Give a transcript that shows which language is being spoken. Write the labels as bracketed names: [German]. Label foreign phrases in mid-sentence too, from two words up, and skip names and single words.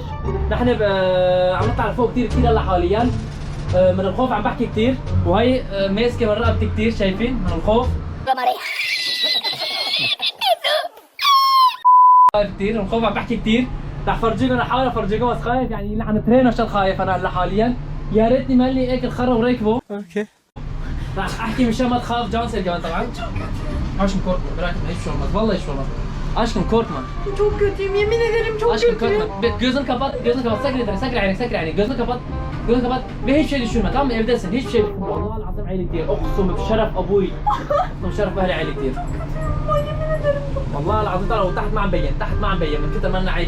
[Arabic] نحن عم نطلع لفوق كثير هلا حاليا من الخوف، عم بحكي كثير، وهي ماسكه من رقبتي كثير، شايفين من الخوف خايف كثير من الخوف، عم بحكي كثير. رح فرجيكم، رح احاول افرجيكم بس خايف يعني لعنة رينا شل خايف انا هلا حاليا. يا ريتني مالي هيك الخرا وركبه. اوكي رح احكي مشان ما تخاف جونسل كمان طبعا. [Turkish] Aşkım korkma, merak etme, hiçbir şey olmaz. Vallahi hiçbir şey olmaz. Aşkım korkma. Çok kötüyüm, yemin ederim çok Aşkım kötüyüm. korkma. Gözünü kapat, gözünü kapat. Sakın yeter, sakın عينك, sakın عينك. Gözünü kapat, gözünü kapat. Ve hiçbir şey düşünme, tamam mı? Evdesin, hiçbir şey düşünme. [Arabic] Vallahi العظيم عيلي كتير. أقسم بشرف أبوي. أقسم بشرف أهلي عيلي كتير. والله العظيم ترى وتحت ما عم بين، تحت ما عم بين من كثر ما أنا عيلي.